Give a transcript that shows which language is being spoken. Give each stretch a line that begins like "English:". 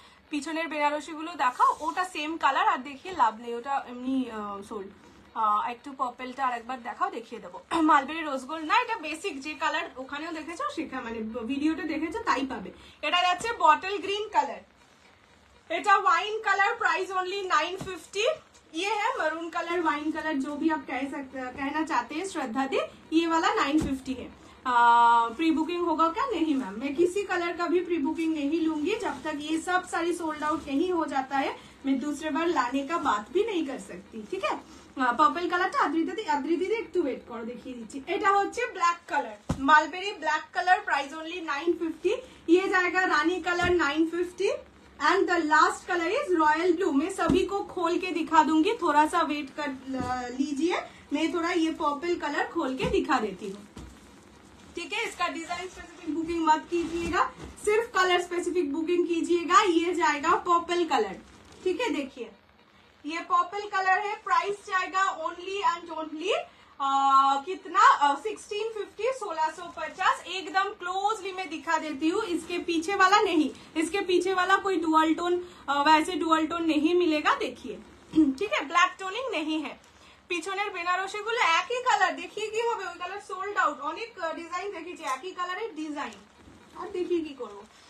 Bangla: পিছনের বেনারসি গুলো দেখাও, ওটা সেম কালার আর দেখিয়ে লাভ নেই, ওটা এমনি সোল্ড। একটু পার্পলটা আরেকবার দেখাও, দেখিয়ে দেবো। মালবেরি রোজ গোল্ড না, এটা বেসিক যে কালার ওখানেও দেখেছো, সেখানে মানে ভিডিওটা দেখেছো তাই পাবে। এটা যাচ্ছে বটল গ্রিন কালার, এটা
Hindi: वाइन कलर, प्राइस ओनली 950। ये है मरून कलर, वाइन कलर, जो भी आप कहना चाहते हैं श्रद्धा दी, ये वाला 950 है। प्री बुकिंग होगा क्या? नहीं मैम, मैं किसी कलर का भी प्री बुकिंग नहीं लूंगी जब तक ये सब सारी सोल्ड आउट नहीं हो जाता है। मैं दूसरे बार लाने का बात भी नहीं कर सकती, ठीक है।
Bangla: पर्पल कलरটা আদ্রিদি একটু ওয়েট করো, দেখিয়ে দিচ্ছি। এটা হচ্ছে black colour, mulberry black colour,
Hindi: price only 950। ये जाएगा रानी colour 950
English: And the last colour is royal blue.
Hindi: मैं सभी को खोल के दिखा दूंगी, थोड़ा सा वेट कर लीजिए, मैं थोड़ा ये पर्पल कलर खोल के दिखा देती हूँ, ठीक है। इसका डिजाइन स्पेसिफिक बुकिंग मत कीजिएगा, सिर्फ कलर स्पेसिफिक बुकिंग कीजिएगा। ये जाएगा पर्पल कलर, ठीक है। देखिए ये पर्पल कलर है, प्राइस जाएगा ओनली एंड ओनली कितना 1650, 1650। एकदम क्लोजली मैं दिखा देती हूँ, इसके पीछे वाला नहीं, इसके पीछे वाला कोई डुअल टोन, वैसे डुअल टोन नहीं मिलेगा, देखिए, ठीक है। ब्लैक टोनिंग नहीं है।
Bangla: পিছনের বেনারসি গুলো একই কালার, দেখিয়ে কি হবে, ওই কালার সোল্ড আউট। অনেক ডিজাইন দেখেছি একই কালারের ডিজাইন, আর দেখিয়ে কি করবো।